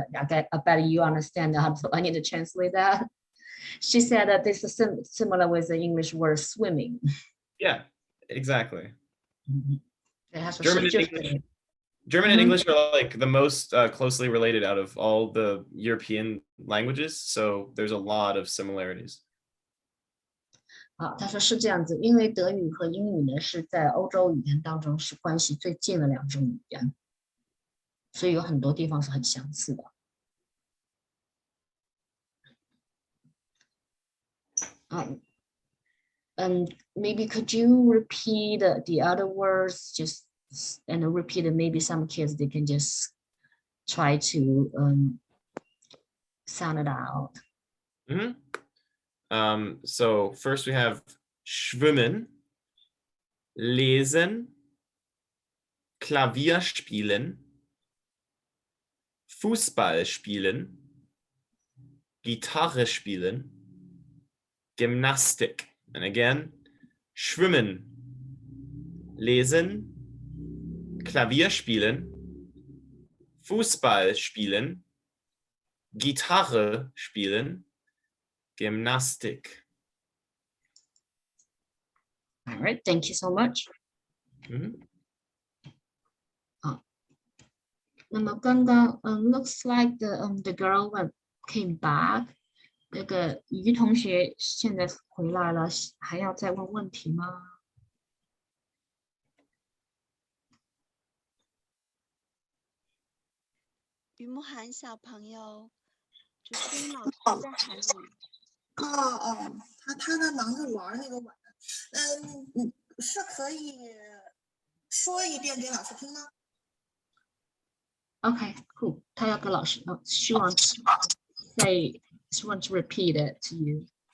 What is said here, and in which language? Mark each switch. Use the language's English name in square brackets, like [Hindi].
[English] I bet you understand how to. I need to translate that. She said that this is similar with the English word swimming. Yeah, exactly. German and English. German and English are like the most closely related out of all the European languages, so there's a lot of similarities. [Chinese] 好，他说是这样子，因为德语和英语呢是在欧洲语言当中是关系最近的两种语言，所以有很多地方是很相似的。 [English] Maybe could you repeat the other words just and repeat it? Maybe some kids they can just try to sound it out. So first we have [German] schwimmen, lesen, Klavier spielen, Fußball spielen, Gitarre spielen, Gymnastik. [English] And again, [German] schwimmen, lesen, Klavier spielen, Fußball spielen, Gitarre spielen, Gymnastik. [English] All right, thank you so much. [Chinese] 那么刚刚 [English] looks like the girl came back. [Chinese] 那个于同学现在回来了，还要再问问题吗？于慕涵小朋友，主持人老师在喊你。他在忙着玩那个碗。是可以说一遍给老师听吗 [English] Okay, cool. [Chinese] 他要跟老师 [English] she wants to repeat it to you.